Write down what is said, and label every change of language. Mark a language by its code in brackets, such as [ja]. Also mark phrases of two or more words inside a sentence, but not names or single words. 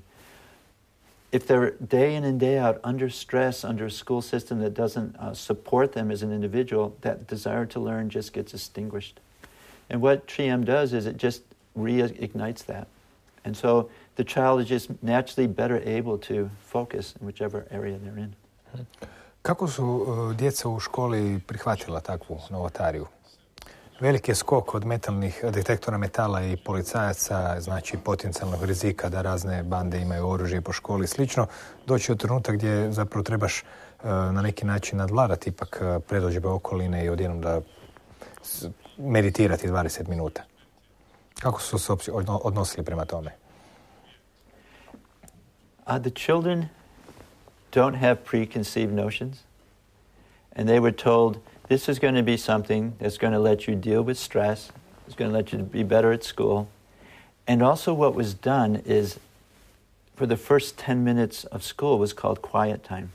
[en] If they're day in and day out under stress, under a school system that doesn't support them as an individual, that desire to learn just gets extinguished. And what TRIM does is it just reignites that. And so the child is just naturally better able to focus in whichever area they're in. [hr] Kako su djeca u školi prihvatila takvu novotariju? Veliki je skok od metalnih detektora metala i policajaca, znači potencijalnog rizika da razne bande imaju oružje po školi i slično, doći od trenutak gdje zapravo trebaš na neki način nadvladati ipak predodžbe okoline i odjednom da meditirati 20 minuta. Kako su se odnosili prema tome? [en] The children don't have preconceived notions, and they were told, this is going to be something that's going to let you deal with stress, it's going to let you be better at school, And also what was done is, for the first 10 minutes of school was called quiet time.